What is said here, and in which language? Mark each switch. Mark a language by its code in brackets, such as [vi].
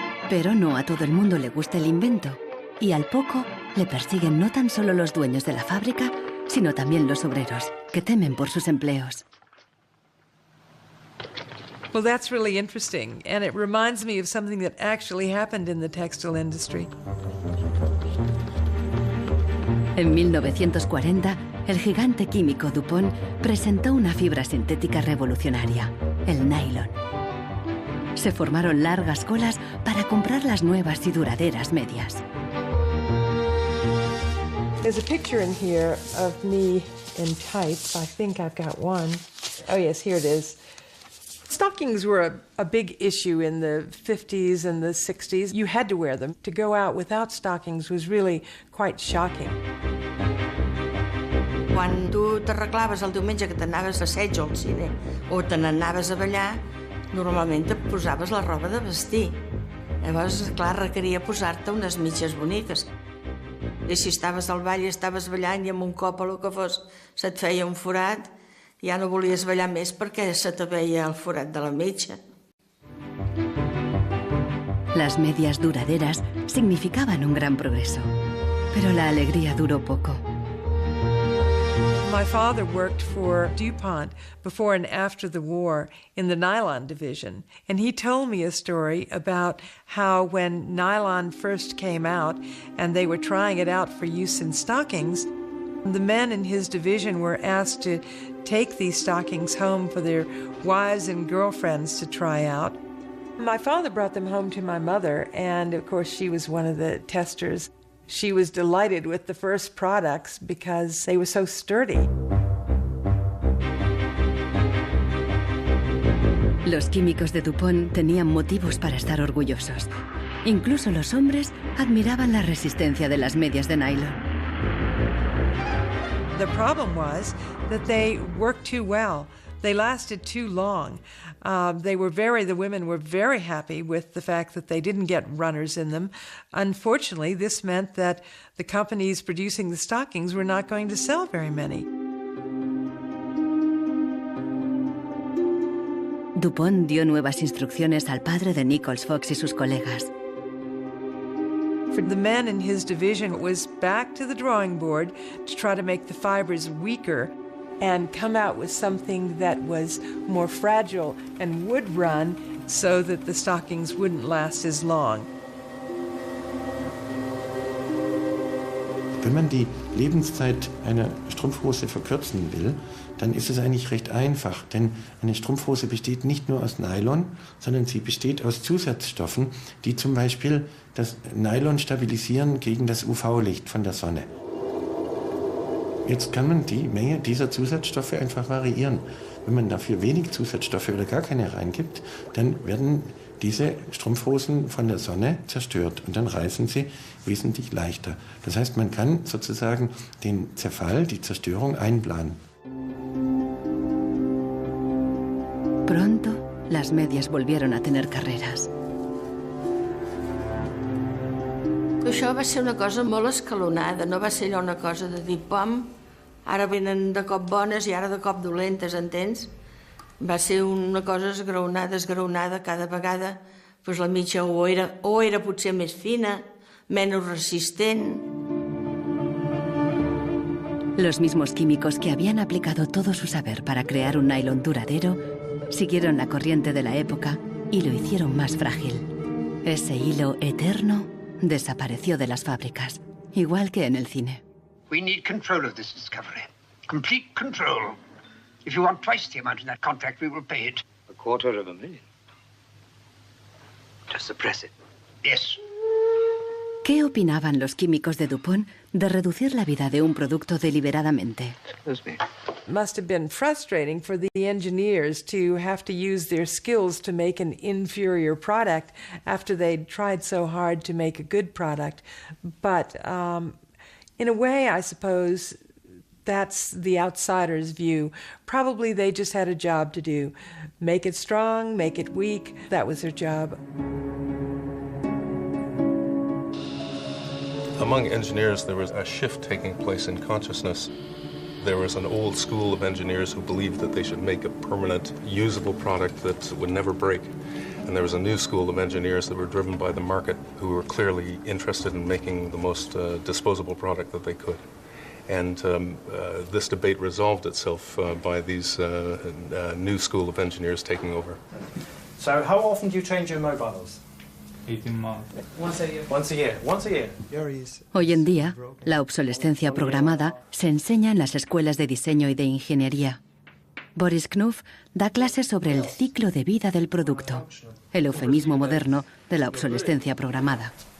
[es] Pero no a todo el mundo le gusta el invento, y al poco le persiguen no tan solo los dueños de la fábrica, sino también los obreros, que temen por sus empleos. [en] Well, that's really interesting, and it reminds me of something that actually happened in the textile industry. [es] En 1940, el gigante químico DuPont presentó una fibra sintética revolucionaria, el nylon. Se formaron largas colas para comprar las nuevas y duraderas medias. [en] There's a picture in here of me in tights. I think I've got one. Oh, yes, here it is. Stockings were a big issue in the 50s and the 60s. You had to wear them. To go out without stockings was really quite shocking. [ca] Quan tu t'arreglaves el diumenge que t'anaves a assaig al cine o te n'anaves a ballar, normalment et posaves la roba de vestir. Llavors, clar, requeria posar-te unes mitges boniques. I si estaves al ball i estaves ballant i amb un cop o el que fos se't feia un forat, ja no volies ballar més perquè se te veia el forat de la mitja. [es] Las medias duraderas significaban un gran progreso, pero la alegría duró poco. [en] My father worked for DuPont before and after the war in the nylon division, and he told me a story about how when nylon first came out and they were trying it out for use in stockings, the men in his division were asked to take these stockings home for their wives and girlfriends to try out. My father brought them home to my mother, and of course she was one of the testers. She was delighted with the first products because they were so sturdy. [es] Los químicos de DuPont tenían motivos para estar orgullosos. Incluso los hombres admiraban la resistencia de las medias de nylon. [en] The problem was that they worked too well. They lasted too long. The women were very happy with the fact that they didn't get runners in them. Unfortunately, this meant that the companies producing the stockings were not going to sell very many. [es] DuPont dio nuevas instrucciones al padre de Nichols Fox y sus colegas. [en] For the men in his division, it was back to the drawing board to try to make the fibers weaker and come out with something that was more fragile and would run so that the stockings wouldn't last as long. [de] Wenn man die Lebenszeit einer Strumpfhose verkürzen will, dann ist es eigentlich recht einfach, denn eine Strumpfhose besteht nicht nur aus Nylon, sondern sie besteht aus Zusatzstoffen, die zum Beispiel das Nylon stabilisieren gegen das UV-Licht von der Sonne. Jetzt kann man die Menge dieser Zusatzstoffe einfach variieren. Wenn man dafür wenig Zusatzstoffe oder gar keine reingibt, dann werden diese Strumpfhosen von der Sonne zerstört und dann reißen sie wesentlich leichter. Das heißt, man kann sozusagen den Zerfall, die Zerstörung einplanen. [es] Pronto, las medias volvieron a tener carreras. [ca] Això va ser una cosa molt escalonada, no va ser allò una cosa de dir, pam, ara venen de cop bones i ara de cop dolentes, entens? Va ser una cosa esgraonada cada vegada, doncs la mitja o era potser més fina, menos resistent. [es] Los mismos químicos que habían aplicado todo su saber para crear un nylon duradero siguieron la corriente de la época y lo hicieron más frágil. Ese hilo eterno desapareció de las fábricas, igual que en el cine. [en] We need control of this discovery. Complete control. If you want twice the amount in that contract, we will pay it. $250,000. To suppress it. Yes. [es] ¿Qué opinaban los químicos de DuPont de reducir la vida de un producto deliberadamente? [en] Must have been frustrating for the engineers to have to use their skills to make an inferior product after they'd tried so hard to make a good product. But in a way, I suppose that's the outsider's view. Probably they just had a job to do. Make it strong, make it weak. That was their job. Among engineers, there was a shift taking place in consciousness. There was an old school of engineers who believed that they should make a permanent, usable product that would never break. And there was a new school of engineers that were driven by the market who were clearly interested in making the most disposable product that they could. And this debate resolved itself by these new school of engineers taking over. So how often do you change your mobiles? 18 months. Once a year. Once a year. Once a year. [es] Hoy en día, la obsolescencia programada se enseña en las escuelas de diseño y de ingeniería. Boris Knuff da clases sobre el ciclo de vida del producto, el eufemismo moderno de la obsolescencia programada.